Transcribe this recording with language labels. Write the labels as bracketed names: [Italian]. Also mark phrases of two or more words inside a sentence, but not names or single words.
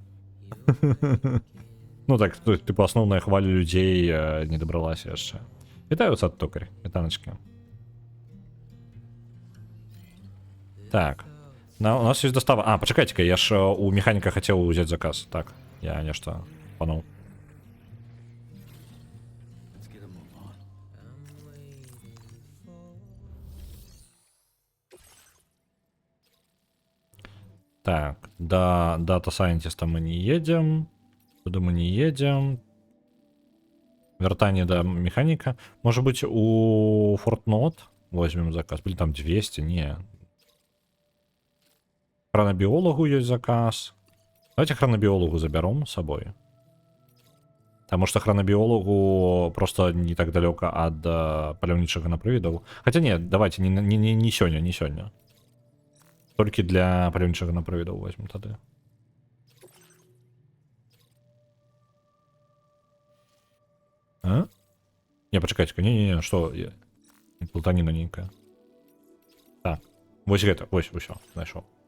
[Belarusian] Ну так, тыпу, асноўная хваля людзей не дабралася яшчэ. Вітаю, сад токарь, вітаначкі. Так. У нас ёсць дастава. А, пачакайце-ка, я ж у механіка хацеў узяць заказ. Так, я нешта пануў. [Russian] Так, до дата-сайентиста мы не едем. Туда мы не едем. Вертание до механика. Может быть, у Фортнот возьмем заказ. Блин, там 200, не. Хронобиологу есть заказ. Давайте хронобиологу заберем с собой. Потому что хронобиологу просто не так далеко от [Belarusian] паляўнічага на прывідаў. [Russian] Хотя нет, давайте [Belarusian] не сёння, не сёння. Толькі для паляўнічага на прывідаў возьмем тады. А? Не, пачакайце-ка, не, што? Плутаніна нейкая. Так, вось гэта, вось, усё, знайшоў.